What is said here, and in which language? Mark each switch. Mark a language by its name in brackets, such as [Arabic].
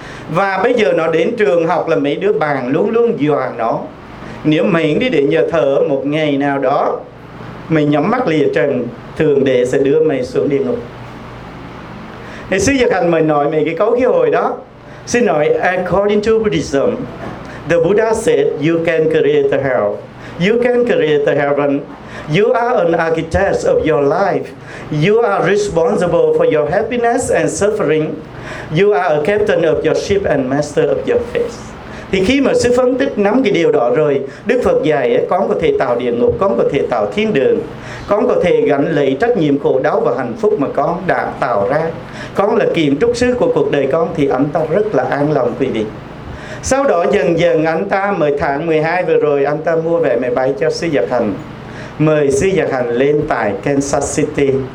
[Vietnamese] Và bây giờ nó đến trường học là mấy đứa bạn luôn luôn dọa nó. Nếu mày đi đến nhà thờ một ngày nào đó, mày nhắm mắt lìa trần, thượng đế sẽ đưa mày xuống địa ngục. Thì sư Giật Hành mới nói mày cái câu khi hồi đó. Xin nói, [English] according to Buddhism, the Buddha said you can create the hell. You can create the heaven. You are an architect of your life. You are responsible for your happiness and suffering. You are a captain of your ship and master of your fate. [Vietnamese] Thì khi mà sư phân tích nắm cái điều đó rồi, Đức Phật dạy con có thể tạo địa ngục, con có thể tạo thiên đường, con có thể gánh lấy trách nhiệm khổ đau và hạnh phúc mà con đã tạo ra, con là kiến trúc sư của cuộc đời con, thì anh ta rất là an lòng quý vị. Sau đó dần dần anh ta mời, tháng 12 vừa rồi anh ta mua vé máy bay cho sư Giật Hành, mời sư Giật Hành lên tại Kansas City.